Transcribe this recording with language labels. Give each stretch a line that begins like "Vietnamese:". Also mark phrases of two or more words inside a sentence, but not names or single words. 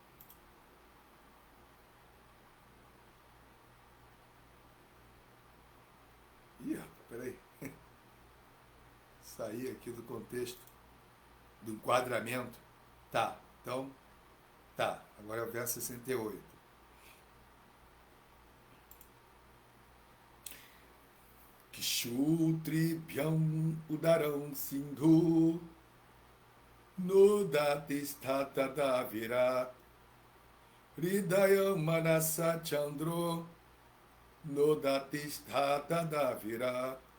Portuguese: Ih, peraí. Saí aqui do contexto, do enquadramento. Tá, então, tá. Agora é o verso 68.
Sanskrit: क्षुत्रिभ्याम् उदरं सिन्धु नोदतिष्ठत दविर हृदयं मनसा चन्द्रो नोदतिष्ठत दविर